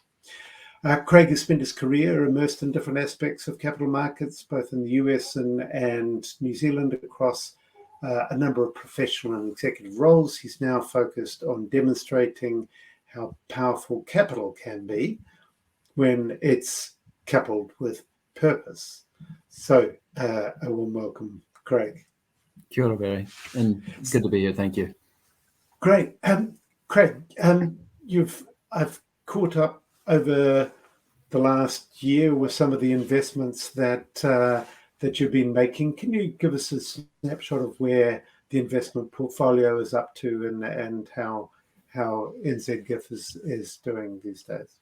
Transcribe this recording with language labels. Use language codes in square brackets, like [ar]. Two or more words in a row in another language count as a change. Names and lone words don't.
[en] Craig has spent his career immersed in different aspects of capital markets, both in the US and New Zealand, across a number of professional and executive roles. He's now focused on demonstrating how powerful capital can be when it's coupled with purpose. So a warm welcome, Craig. [mi] Kia ora, Barry, [en] and good to be here. Thank you. Great. Craig, I've caught up over the last year with some of the investments that you've been making. Can you give us a snapshot of where the investment portfolio is up to and how NZ GIF is doing these days?